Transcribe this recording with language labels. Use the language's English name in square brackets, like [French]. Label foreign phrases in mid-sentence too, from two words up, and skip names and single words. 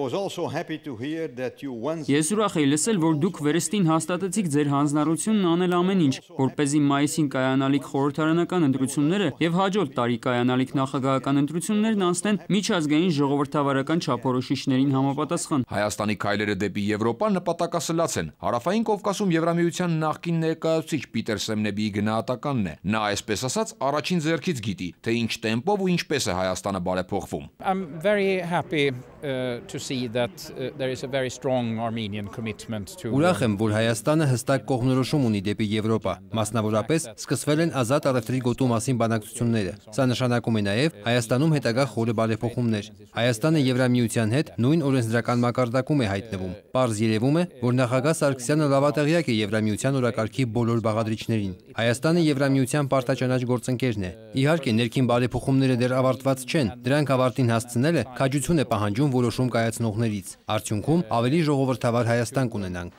[Armenian] Ես ուրախ եմ լսել, որ դուք վերստին հաստատեցիք ձեր հանձնառությունն անել ամեն ինչ, որպեսզի մայիսին կայանալիք խորհրդարանական ընտրությունները եւ հաջորդ տարի կայանալիք նախագահական ընտրություններն անցնեն միջազգային ժողովրդավարական չափորոշիչներին համապատասխան։ Հայաստանի քայլերը դեպի Եվրոպա նպատակասլաց են։ Հարավային Կովկասում Եվրամիության նախկին ներկայացուցիչ Պիտեր Սեմնեբիի գնահատականն է։ Նա այսպես ասած առաջին ձեռքից գիտի, թե ինչ տեմպով ու ինչպես է Հայաստանը բարեփոխվում։ [English] I'm very happy to see that there is a very strong Armenian commitment to [Armenian] Ուրախ եմ, որ Հայաստանը հստակ կողմնորոշում ունի դեպի Եվրոպա։ Մասնավորապես սկսվել են ազատ առևտրի գոտու մասին բանակցությունները։ Սա նշանակում է նաև Հայաստանում հետագա խորը բարեփոխումներ։ Հայաստանը Եվրամիության հետ նույն օրենսդրական մակարդակում է հայտնվում։ Պարզ երևում է, որ նախագահ Սարգսյանը լավատեղյակ է Եվրամիության օրակարգի բոլոր բաղադրիչներին։ Հայաստանը Եվրամիության պարտաճանաչ գործընկերն է։ Իհարկե, ներքին բարեփոխումները դեռ ավարտված չեն։ Դրանք ավարտին հասցնելը քաջություն է պահանջում որոշում կայացնողներից։ Արդյունքում ավելի ժողովրդավար Հայաստան կունենանք։